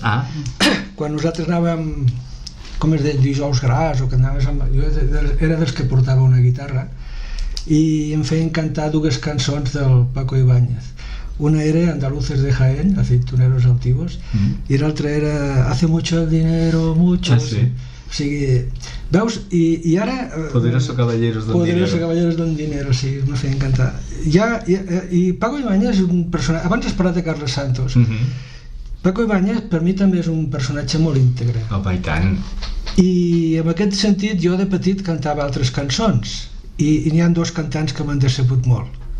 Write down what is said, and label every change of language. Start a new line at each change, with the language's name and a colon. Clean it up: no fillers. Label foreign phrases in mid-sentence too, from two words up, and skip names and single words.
Catalan: Quan nosaltres anàvem, com es deia, dijous gras, o que anaves jo era dels que portava una guitarra i em feien cantar 2 cançons del Paco Ibáñez. Una era Andaluces de Jaén, Aceituneros Altivos, i l'altra era Hace mucho el dinero, mucho. O sigui, veus? I ara... Poderoso Caballeros don Dinero. Poderoso Caballeros don Dinero, sí, me feien cantar. I Paco Ibáñez és un personatge... Abans has parlat de Carles Santos. Paco Ibáñez per mi també és un personatge molt íntegre. I tant. I en aquest sentit jo de petit cantava altres cançons i n'hi ha 2 cantants que m'han decebut molt.